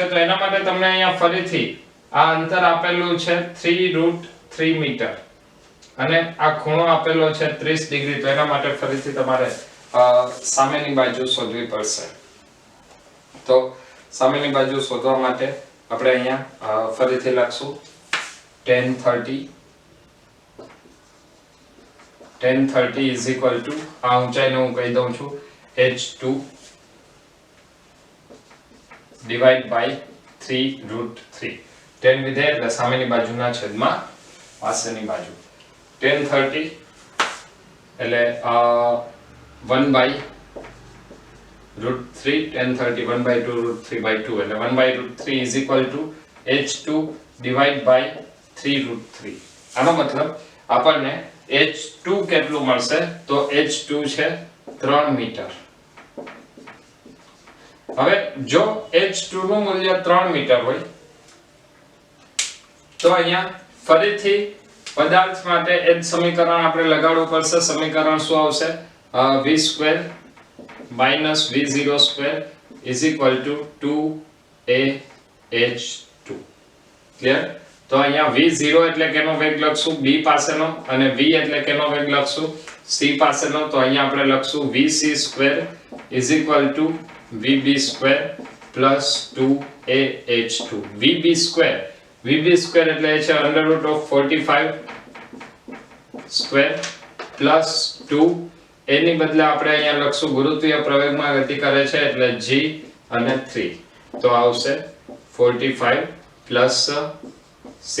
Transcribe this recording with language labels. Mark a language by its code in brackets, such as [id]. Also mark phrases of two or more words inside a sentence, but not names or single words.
[gu] તો એના માટે તમને અહીંયા ફરીથી આ અંતર આપેલું છે 3√3 મીટર અને આ ખૂણો આપેલો છે 30 ડિગ્રી. તો એના માટે ફરીથી તમારે સામેની બાજુ શોધવી પડશે. તો સામેની બાજુ શોધવા માટે આપણે અહીંયા ફરીથી લખશું [en] tan 30 is equal to [gu] આ ઊંચાઈને હું કહી દઉં છું [en] h2 divide by 3√3. [gu] tan વિધેય એટલે સામેની બાજુના છેદમાં પાસેની બાજુ. tan 30 એટલે 1/√3 tan 30 1/2 √3/2 એટલે 1/√3 [en] is equal to h2 divide by 3√3. [gu] આનો મતલબ આપણને h2 કેટલું મળશે? તો h2 છે 3 મીટર. હવે જો h2 નું મૂલ્ય 3 મીટર હોય તો અહીંયા ફરીથી પદાર્થ માટે એ જ સમીકરણ આપણે લગાડવું પડશે. સમીકરણ શું આવશે? v² v02 [en] is equal to 2ah2. [gu] ક્લિયર? તો અહીંયા v0 એટલે કેનો વેગ લખશું? b પાસેનો. અને v એટલે કેનો વેગ લખશું? c પાસેનો. તો અહીંયા આપણે લખશું vc² [en] is equal to vb² plus 2ah2. [gu] vb² એટલે છે √45 [en] square plus [gu] 2. એની બદલે આપણે અહીંયા લખશું ગુરુત્વીય પ્રવેગમાં ગતિ કરે છે એટલે g અને 3. તો આવશે 45 plus 60.